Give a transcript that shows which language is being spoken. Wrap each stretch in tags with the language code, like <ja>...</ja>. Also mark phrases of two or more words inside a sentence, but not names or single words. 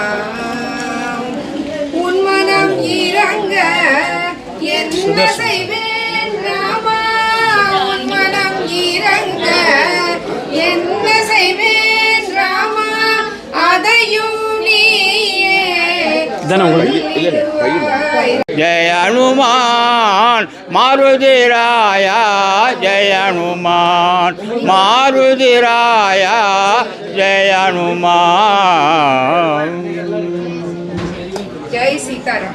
<ta>உன் மனம் இறங்க என்ன செய்வேன் ராமா உன் மனம் இறங்க என்ன செய்வேன் ராமா அதையும் நீயே</ta> <hi>जय हनुमान मारुतिराया जय हनुमान मारुतिराया जय हनुमान जय सीताराम</hi>